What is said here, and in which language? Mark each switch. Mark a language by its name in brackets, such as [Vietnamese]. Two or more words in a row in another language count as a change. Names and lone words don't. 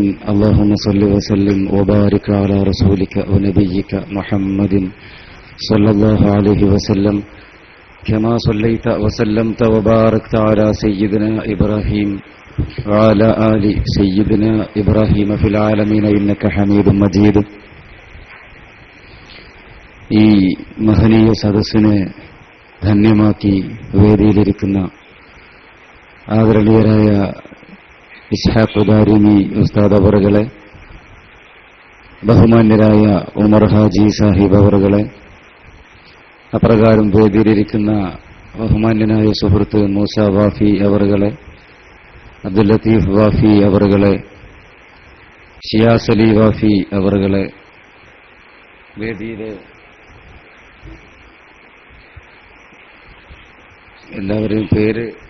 [Arabic] اللهم صل وسلم وبارك على رسولك ونبيك محمد صلى الله عليه وسلم كما صليت وسلمت وباركت على سيدنا إبراهيم وعلى آل سيدنا إبراهيم في العالمين إنك حميد مجيد. [Malayalam] ഈ മഹനീയ സദസ്സിനെ ധന്യമാക്കി വേദിയിലിരിക്കുന്ന ആദരണീയരായ ഇസ്ഹാഖ് ദാരിമി ഉസ്താദ് അവറുകളെ, ബഹുമാന്യരായ ഉമർ ഹാജി സാഹിബ് അവറുകളെ, അപ്രകാരം വേദിയിലിരിക്കുന്ന ബഹുമാന്യനായ സുഹൃത്ത് മൂസ വാഫി അവറുകളെ, അബ്ദുൽ ലത്തീഫ് വാഫി അവറുകളെ, ഷിയാസ് അലി വാഫി അവറുകളെ, വേദിയിലെ എല്ലാവരെയും പേര്